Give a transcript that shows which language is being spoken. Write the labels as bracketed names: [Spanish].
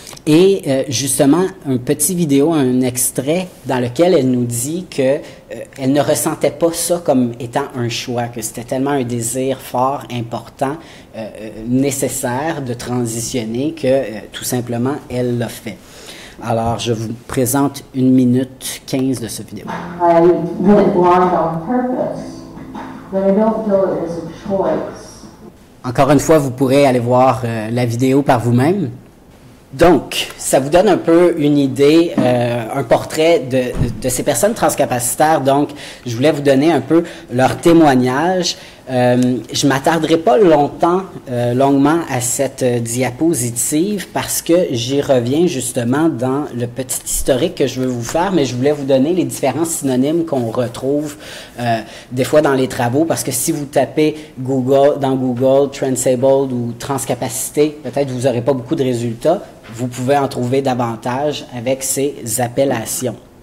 [French] Et justement, un petit vidéo, un extrait dans lequel elle nous dit que elle ne ressentait pas ça comme étant un choix, que c'était tellement un désir fort, important, nécessaire de transitionner que tout simplement, elle l'a fait. Alors, je vous présente 1 minute 15 de cette vidéo. [English] I went blind on purpose, but I don't feel it is a choice. [French] Encore une fois, vous pourrez aller voir la vidéo par vous-même. Donc, ça vous donne un peu une idée, un portrait de ces personnes transcapacitaires. Donc, je voulais vous donner un peu leur témoignage. Je ne m'attarderai pas longuement à cette diapositive parce que j'y reviens justement dans le petit historique que je veux vous faire, mais je voulais vous donner les différents synonymes qu'on retrouve des fois dans les travaux parce que si vous tapez dans Google transabled ou transcapacité, peut-être vous n'aurez pas beaucoup de résultats. Vous pouvez en trouver davantage avec ces appellations.